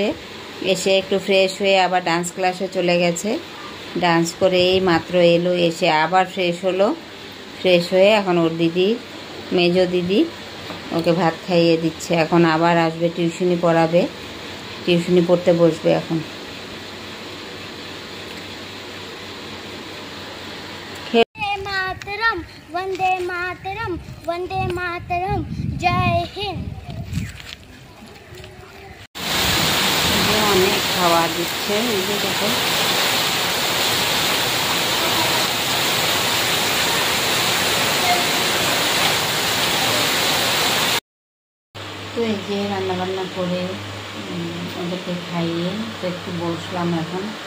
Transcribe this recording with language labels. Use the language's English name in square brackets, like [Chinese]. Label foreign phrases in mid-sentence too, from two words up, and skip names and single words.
[Bangla] এসে একটু ফ্রেশ হয়ে আবার ডান্স ক্লাসে চলে গেছে। ডান্স করে এই মাত্র এলো, এসে আবার ফ্রেশ হলো। ফ্রেশ হয়ে এখন ওর দিদি, মেজো দিদি ওকে ভাত খাইয়ে দিচ্ছে। এখন আবার আসবে, টিউশনি পড়াবে, টিউশনি পড়তে বসবে এখন। [Hindi] वंदे मातरम, वंदे मातरम, जय हिंद। [Bangla] অনেক খাওয়া দিচ্ছে, এই যে দেখো। তো এই যে রান্নাবান্না করে ওদেরকে খাইয়ে তো একটু বসলাম এখন।